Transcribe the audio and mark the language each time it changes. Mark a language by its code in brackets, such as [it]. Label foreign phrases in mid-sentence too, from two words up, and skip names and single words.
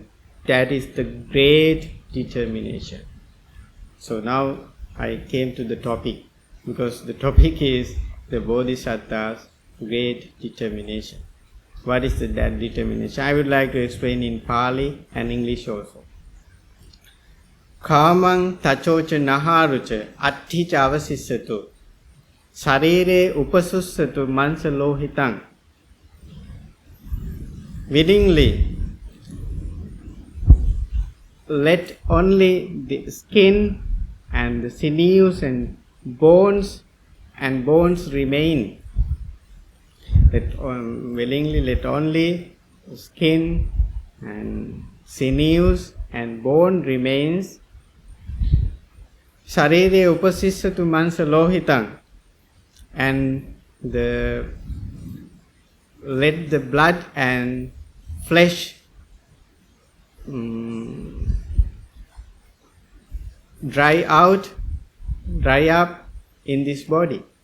[en] That is the great determination. So now I came to the topic, because the topic is the Bodhisatta's great determination. What is that determination? I would like to explain in Pali and English also. [pi] Kāmaṃ tacoca naharuca atthīca avasissatu sarīre upasussatu mansa lohitaṃ. [en] Willingly let only the skin and the sinews and bones remain. Willingly let only skin and sinews and bone remains. [pi] Sarire upasissatu mansa lohitaṃ, [en] and let the blood and flesh dry up in this body.